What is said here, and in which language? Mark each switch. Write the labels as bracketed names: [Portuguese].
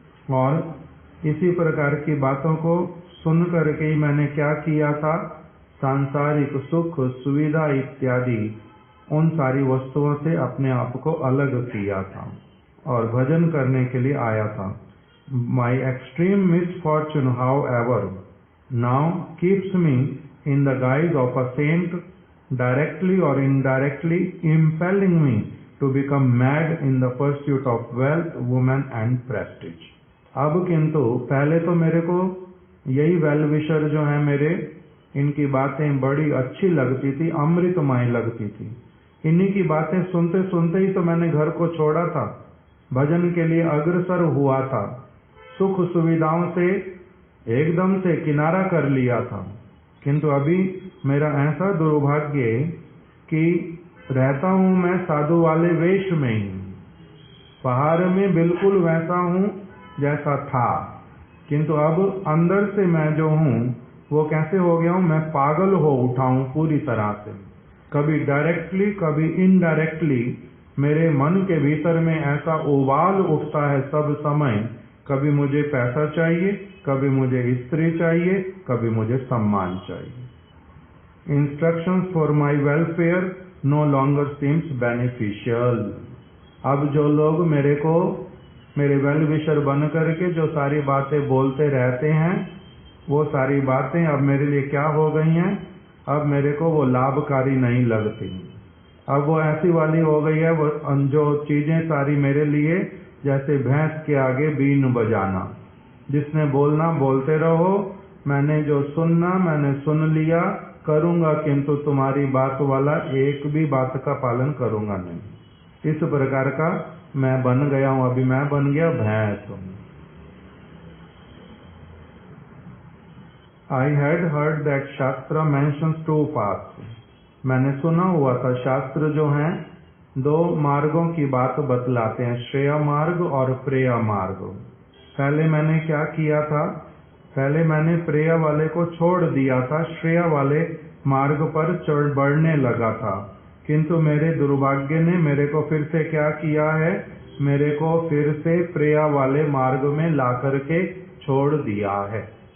[Hindi] और इसी प्रकार की बातों को सुन करके ही मैंने क्या किया था, सांसारिक सुख सुविधा इत्यादि उन सारी वस्तुओं से अपने आप को अलग किया था और भजन करने के लिए आया था। [English] My extreme misfortune however now keeps me in the guise of a saint, directly or indirectly impelling me to become mad in the pursuit of wealth, woman and prestige. [Hindi] अब किंतु पहले तो मेरे को यही [English] well wisher [Hindi] जो है मेरे, इनकी बातें बड़ी अच्छी लगती थी, अमृतमय लगती थी। इन्हीं की बातें सुनते सुनते ही तो मैंने घर को छोड़ा था, भजन के लिए अग्रसर हुआ था, सुख सुविधाओं से एकदम से किनारा कर लिया था। किंतु अभी मेरा ऐसा दुर्भाग्य कि रहता हूं मैं साधु वाले वेश में ही, बाहर में बिल्कुल वैसा हूं जैसा था, किंतु अब अंदर से मैं जो हूं वो कैसे हो गया हूं, मैं पागल हो उठा हूं पूरी तरह से। कभी डायरेक्टली कभी इनडायरेक्टली मेरे मन के भीतर में ऐसा उबाल उठता है सब समय, कभी मुझे पैसा चाहिए, कभी मुझे स्त्री चाहिए, कभी मुझे सम्मान चाहिए। [English] Instructions for my welfare no longer seems beneficial. [Hindi] अब जो लोग मेरे को मेरे [English] well wisher [Hindi] बन करके जो सारी बातें बोलते रहते हैं, वो सारी बातें अब मेरे लिए क्या हो गई हैं, अब मेरे को वो लाभकारी नहीं लगती। अब वो ऐसी वाली हो गई है, वो जो चीजें सारी मेरे लिए जैसे भैंस के आगे बीन बजाना, जिसने बोलना बोलते रहो, मैंने जो सुनना मैंने सुन लिया, करूंगा किंतु तुम्हारी बात वाला एक भी बात का पालन करूंगा नहीं। इस प्रकार का मैं बन गया हूं, अभी मैं बन गया भैंस। [English] I had heard that shastra mentions two paths. [Hindi] मैंने सुना हुआ था शास्त्र जो हैं दो मार्गों की बात बतलाते हैं, श्रेय मार्ग और प्रेय मार्ग। पहले मैंने क्या किया था, पहले मैंने प्रेय वाले को छोड़ दिया था, श्रेय वाले मार्ग पर बढ़ने लगा था, किंतु मेरे दुर्भाग्य ने मेरे को फिर से क्या किया है, मेरे को फिर से प्रेय वाले मार्ग में ला करके छोड़ दिया है।